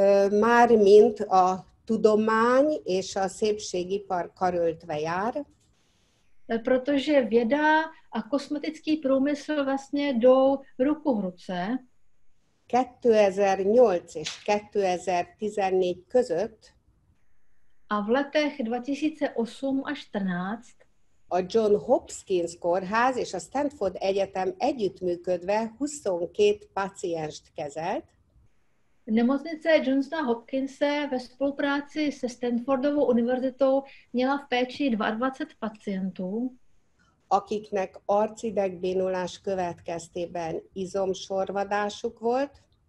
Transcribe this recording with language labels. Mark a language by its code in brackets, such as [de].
[hu] Mármint a tudomány és a szépségipar karöltve jár. [cs] Protože věda a kosmetický průmysl vlastně jdou ruku v ruce. [hu] 2008 és 2014 között [cs] a v letech 2008 až 2014 [hu] a John Hopkins kórház és a Stanford Egyetem együttműködve 22 pacienst kezelt. [cs] Nemocnice Johnsona Hopkinse ve spolupráci se Stanfordovou univerzitou měla v péči 22 pacientů, [hu] akiknek arcidegbénulás következtében izomsorvadásuk volt,